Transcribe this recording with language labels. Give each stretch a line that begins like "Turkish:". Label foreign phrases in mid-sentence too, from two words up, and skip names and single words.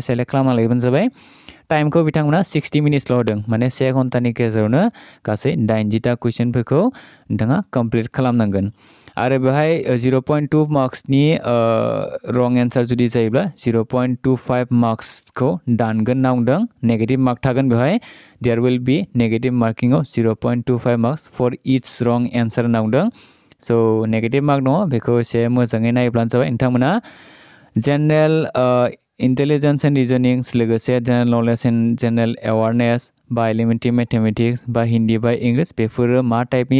Bodo: सेलेक्ट खालामना लायोबानो जाबाय टाइमखौ बिथांमोना 60 मिनिट्सल' होदों माने 1 घन्टानि गेजेरावनो गासै 80टा कुइसनफोरखौ नोंथाङा कमप्लिट खालामनांगोन आरो बेवहाय 0.2 मार्क्सनि
English: wrong answer
Bodo: जुदि जायोब्ला 0.25 मार्क्सखौ दानगोन होनना बुंदों
English: negative mark
Bodo: थागोन बेवहाय
English: there will be negative markingआव 0.25 marks for each wrong answer
Bodo: होनना बुंदों स'
English: negative mark
Bodo: दङ बेखौ एसे मोजाङै नायोब्लानो जाबाय नोंथांमोना
English: general intelligence and reasoning
Bodo: लोगोसे
English: general knowledge and general awareness
Bodo: बा
English: elementary mathematics
Bodo: बा हिन्दी बा इंलिश बेफोरो मा टाइपनि